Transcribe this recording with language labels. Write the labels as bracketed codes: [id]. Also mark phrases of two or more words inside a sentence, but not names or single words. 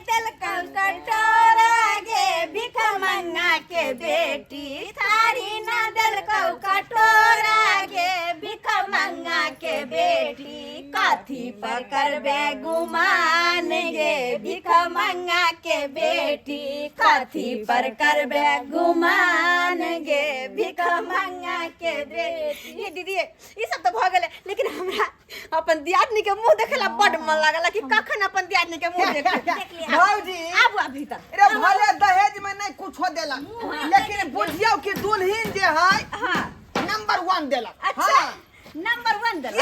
[mai] दिल कटोरा गे भिख मंगा के बेटी थारी ना दिल कटोरा गे भिख मंगा के बेटी काथी पर करबे गुमान गे भिख मंगा के बेटी काथी पर करबे गुमान गे भिख मंगा के बेटी ये दीदी ये सब तो भ गेले लेकिन हमरा अपन दियादनी के मुंह देखेला बड मन लागला कि कखन अपन दियादनी के मुंह देख भौजी आबू आ भीतर रे भले दहेज में नहीं कुछो देला लेकिन बुझियो कि दुल्हन जे है हां नंबर 1 देला अच्छा नंबर 1 देला